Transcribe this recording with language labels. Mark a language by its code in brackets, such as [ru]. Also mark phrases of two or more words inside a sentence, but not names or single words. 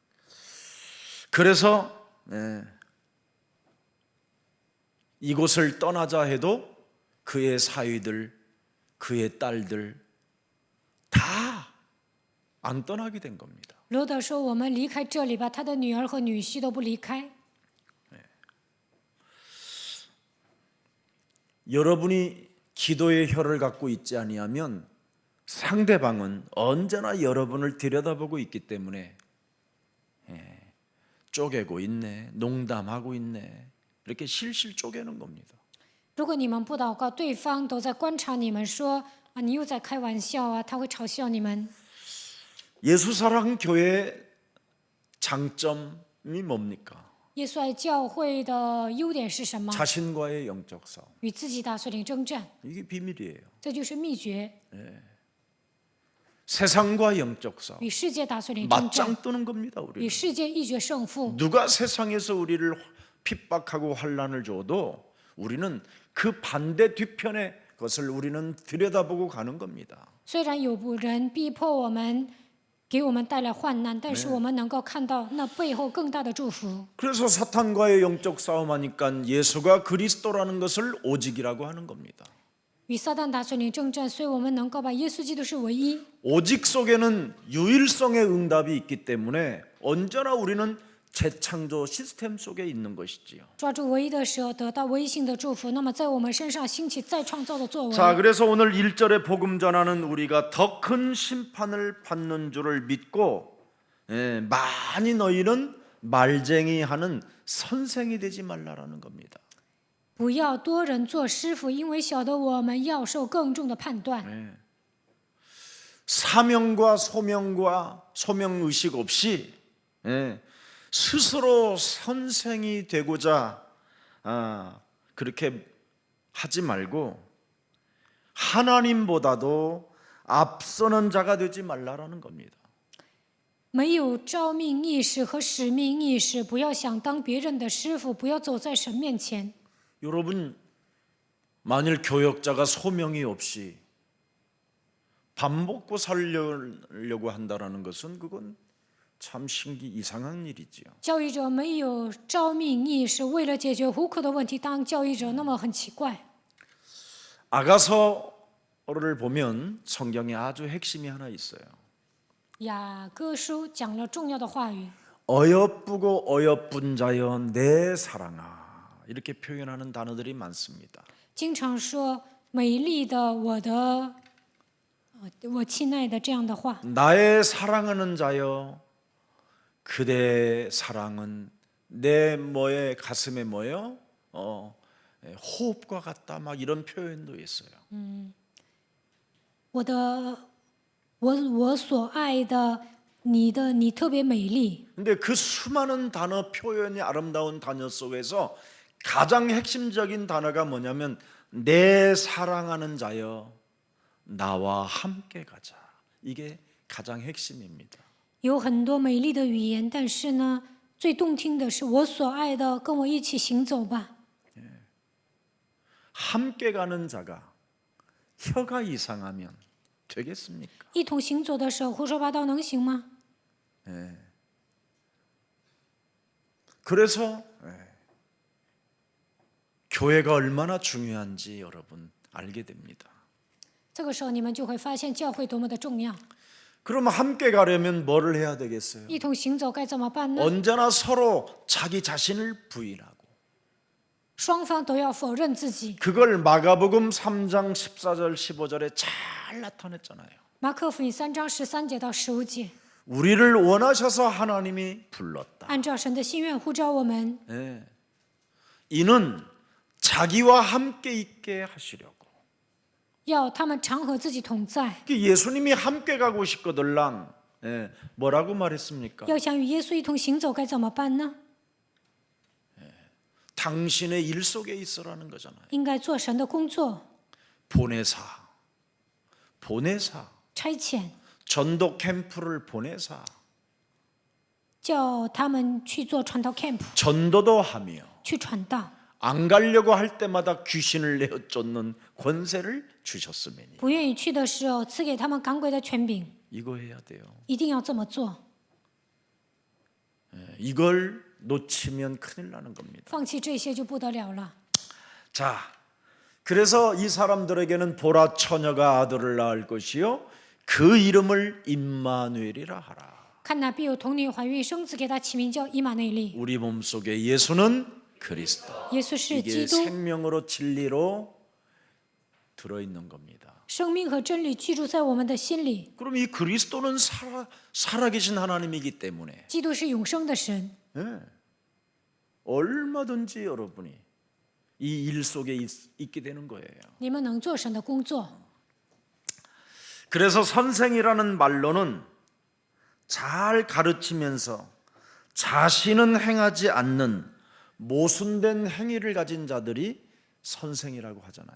[ko] 그래서 이곳을 떠나자 해도 그의 사위들, 그의 딸들 다 안 떠나게 된 겁니다. [zh] 罗德说：“我们离开这里吧。”他的女儿和女婿都不离开。 [ko] 여러분이 기도의 혀를 갖고 있지 아니하면 상대방은 언제나 여러분을 들여다보고 있기 때문에 쪼개고 있네, 농담하고 있네, 이렇게 실실 쪼개는 겁니다. [zh] 如果你们不祷告，对方都在观察你们，说啊，你又在开玩笑啊，他会嘲笑你们。 [ko] 예수사랑 교회의 장점이 뭡니까? [zh] 耶稣爱教会的优点是什么？ [ko] 자신과의 영적 싸움. [zh] 与自己打属灵征战， [ko] 이게 비밀이에요. [zh] 这就是秘诀。 [ko] 세상과 영적 싸움. [zh] 与世界打属灵征战， [ko] 맞짱 뜨는 겁니다, [zh] 与 [ko] 우리는. [zh] 世界一决胜负。 [ko] 누가 세상에서 우리를 핍박하고 환난을 줘도 우리는 그 반대 뒤편의 것을 우리는 들여다보고 가는 겁니다. [zh] 虽然有人逼迫我们，给我们带来患难，但是我们能够看到那背后更大的祝福。 [ko] 그래서 사탄과의 영적 싸움하니까 예수가 그리스도라는 것을 오직이라고 하는 겁니다. [zh] 与撒旦打属灵征战，所以我们能够把耶稣基督是唯一。 [ko] 오직 속에는 유일성의 응답이 있기 때문에 언제나 우리는 재창조 시스템 속에 있는 것이지요. [zh] 抓住唯一的时候，得到唯一性的祝福。那么在我们身上兴起再创造的作为。 [ko] 자, 그래서 오늘 1절에 복음 전하는 우리가 더 큰 심판을 받는 줄을 믿고 많이 너희는 말쟁이하는 선생이 되지 말라라는 겁니다. [zh] 不要多人做师傅，因为晓得我们要受更重的判断。 [ko] 사명과 소명 의식 없이 스스로 선생이 되고자 그렇게 하지 말고 하나님보다도 앞서는 자가 되지 말라라는 겁니다. [zh] 没有召命意识和使命意识，不要想当别人的师傅，不要走在神面前。 [ko] 여러분, 만일 교역자가 소명이 없이 밥 먹고 살려고 한다라는 것은 그건 참 이상한 일이지요. [zh] 教育者没有召命意识，为了解决糊口的问题当教育者，那么很奇怪。 [ko] 아가서를 보면 성경에 아주 핵심이 하나 있어요. [zh] 雅歌书讲了重要的话语， [ko] 어여쁘고 어여쁜 자여 내 사랑아, 이렇게 표현하는 단어들이 많습니다. [zh] 经常说美丽的我亲爱的这样的话。 [ko] 나의 사랑하는 자여, 그대 사랑은 내 가슴에 호흡과 같다, 막 이런 표현도 있어요. [zh] 我所爱的，你特别美丽。 [ko] 근데 그 수많은 단어 표현이 아름다운 단어 속에서 가장 핵심적인 단어가 뭐냐면 내 사랑하는 자여 나와 함께 가자. 이게 가장 핵심입니다. [zh] 有很多美丽的语言，但是呢，最动听的是我所爱的，跟我一起行走吧。 [ko] 함께 가는 자가 혀가 이상하면 되겠습니까? [zh] 一同行走的时候，胡说八道能行吗？ [ko] 그래서 교회가 얼마나 중요한지 여러분 알게 됩니다. [zh] 这个时候你们就会发现教会多么的重要。 [ko] 그러면 함께 가려면 뭐를 해야 되겠어요? [zh] 一同行走该怎么办呢？ [ko] 언제나 서로 자기 자신을 부인하고 [zh] 双方都要否认自己。 [ko] 그걸 마가복음 3장 14절 15절에 잘 나타냈잖아요. [zh] 马可福音3章13节到15节， [ko] 우리를 원하셔서 하나님이 불렀다. [zh] 按照神的心愿呼召我们， [ko] 이는 자기와 함께 있게 하시려고. [zh] 要他们常和自己同在， [ko] 예수님이 함께 가고 싶거들랑 뭐라고 말했습니까? [zh] 要想与耶稣一同行走该怎么办呢？ [ko] 당신의 일 속에 있으라는 거잖아요. [zh] 应该做神的工作， [ko] 보내사 [zh] 差遣， [ko] 전도 캠프를 보내사 [zh] 叫他们去做传道 camp， [ko] 전도도 하며 [zh] 去传道。 [ko] 안 가려고 할 때마다 귀신을 내어 쫓는 권세를 주셨으니 [zh] 不愿意去的时候，赐给他们赶鬼的权柄， [ko] 이거 해야 돼요. [zh] 一定要这么做。 [ko] 이걸 놓치면 큰일 나는 겁니다. [zh] 放弃这些就不得了了。 [ko] 자, 그래서 이 사람들에게는 보라 처녀가 아들을 낳을 것이요 그 이름을 임마누엘이라 하라. [zh] 看哪必有童女怀孕生子，给他起名叫以马内利。 [ko] 우리 몸속에 예수는 그리스도. [zh] 耶稣是 [ko] 이게 [zh] 基督， [ko] 생명으로 진리로 들어있는 겁니다. [zh] 生命和真理居住在我们的心里。 [ko] 그럼 이 그리스도는 살아계신 하나님이기 때문에 [zh] 基督是永生的神， [ko] 얼마든지 여러분이 이 일 속에 있게 되는 거예요. [zh] 你们能做神的工作。 [ko] 그래서 선생이라는 말로는 잘 가르치면서 자신은 행하지 않는 모순된 행위를 가진 자들이 선생이라고 하잖아요.